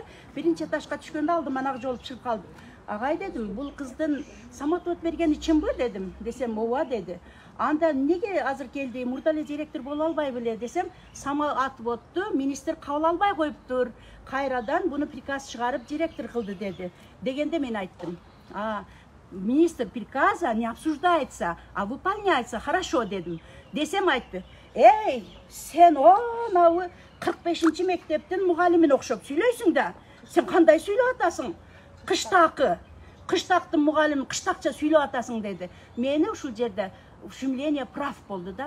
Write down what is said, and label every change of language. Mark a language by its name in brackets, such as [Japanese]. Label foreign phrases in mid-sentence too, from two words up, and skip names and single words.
[Kyrgyz] Биринчи этажга түшкөндө алдыман ак жолуп чыгып калдым. Агай дедим, бул кыздын Саматовот бергени чынбы дедим. Десем, ооба деди. Анда неге азыр келди, мурда эле директор боло албай беле десем, Саматовотту министр кабыл албай коюптур. Кайрадан буну приказ чыгарып директор кылды деди. Дегенде мен айттым. [Russian] Министр приказа не обсуждается, а выполняется, хорошо [Kyrgyz] дедим. Десем айтты. Эй, сен анау 45-нчи мектептин мугалимине окшоп сүйлөйсүң да. Сен кандай сүйлөп атасың? Кыштактын мугалими кыштакча сүйлөп атасың деди. Мени ушул жерде [Russian] ушумление прав [Kyrgyz] болду да.